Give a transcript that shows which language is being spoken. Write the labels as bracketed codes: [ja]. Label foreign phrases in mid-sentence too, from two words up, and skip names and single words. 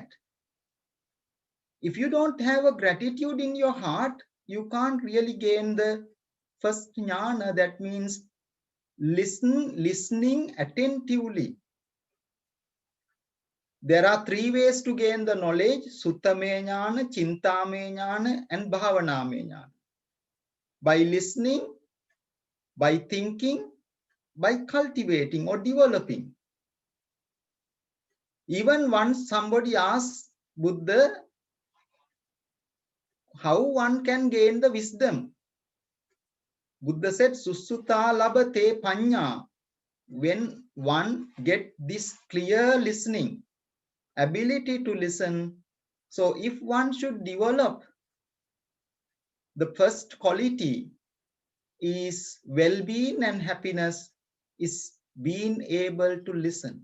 [en] If you don't have a gratitude in your heart, you can't really gain the first jnana, that means listening attentively. There are three ways to gain the knowledge: [pi] Suttame jnana, Chintame jnana, and Bhavaname jnana. [en] By listening, by thinking, by cultivating or developing. Even once somebody asks Buddha how one can gain the wisdom, Buddha said, [pi] Sussutta labate panya. [en] When one get this clear listening, ability to listen, so if one should develop, the first quality is well-being and happiness, is being able to listen.